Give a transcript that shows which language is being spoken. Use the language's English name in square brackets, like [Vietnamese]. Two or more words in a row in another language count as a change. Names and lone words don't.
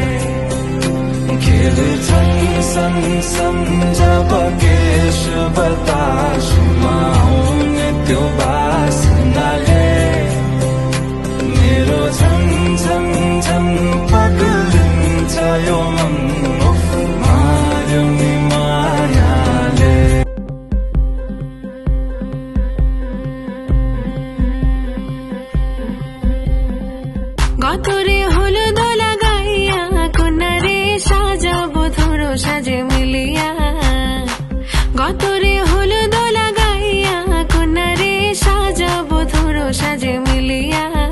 [Nepali] खेलछन् सन जब केश बतासमा आउने त्यो बासनाले मेरो झन झन झन पगलिन्छ यो मन उफ मार्यो नि मायाले [Bangla] গতরে হলুদ লাগাইয়া কোনারে সাজাবো ধরো সাজে মিলিয়া গতরে হলুদ লাগাইয়া কোনারে সাজাবো ধরো সাজে মিলিয়া